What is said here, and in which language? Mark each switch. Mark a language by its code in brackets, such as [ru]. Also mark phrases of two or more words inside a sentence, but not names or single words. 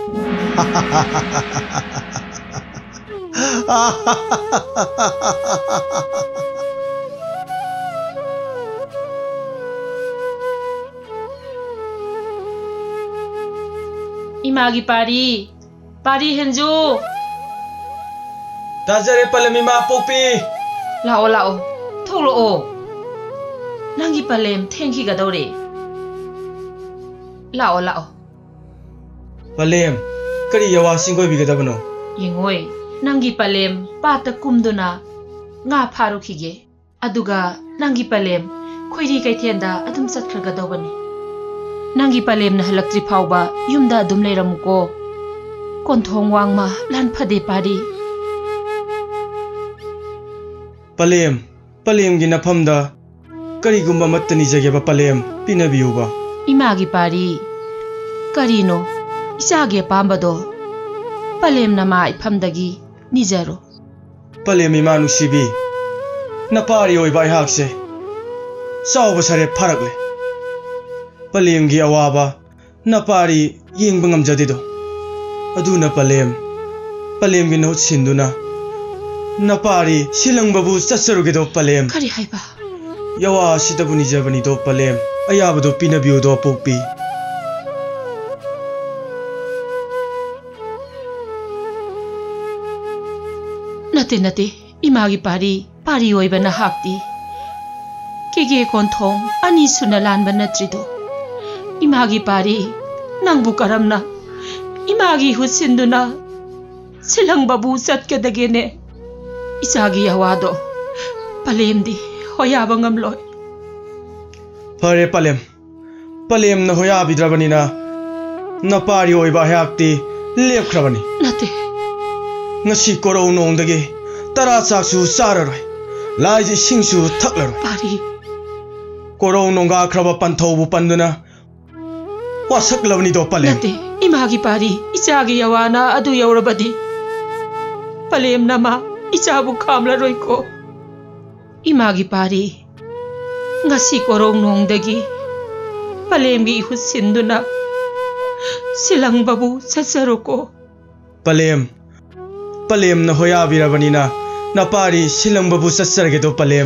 [mni] imagi pari henju dajare palem ima pupi lao tholo o Nangi palem thanki ga dore lao palem kari yawa singoi bi ga dabano yengoi nangi palem pata kumduna nga pharu khige aduga nangi palem khoiri kaithenda adum satkhraga dawani nangi palem na halaktri phawba yumda adum leiramuko konthong wangma lan phade pari palem gi nafamda karigumba matani jageba palem pinabiyuba imagi pari karino isage pambado palem na ma ifamdagi nijaro palem imanu sibi napari oi bai hakse sauba sare pharakle palem gi awaba napari yengba ngamjadido aduna palem gi no sinduna napari silangbabu chassarugedo palem kari haiba yawa sidabu nijabani do palem ayabado pinabiu do pokpi nate imagi pari oiba na hakti kege konthong ani suna lanba natrido imagi pari nangbu karamna imagi husinduna silang babu satkadagene isagi yawado palemdi hoyaba ngamloy pare palem na hoyabidrabanina napari oiba hakti lepkhrabani nate ngasi korau nongdagi tara chaksu sararoi laiji singsu thaklaroi pari korau nonga khraba panthobu panduna wasaklawni do palem nate imagi pari ichagi yawana adu yaurabadi palem nama ichabu khamla roiko imagi pari ngasi korong nongdagi palem gi husinduna silang babu sasaruko palem na hoyabirabanina napari silang babu sassargedo palem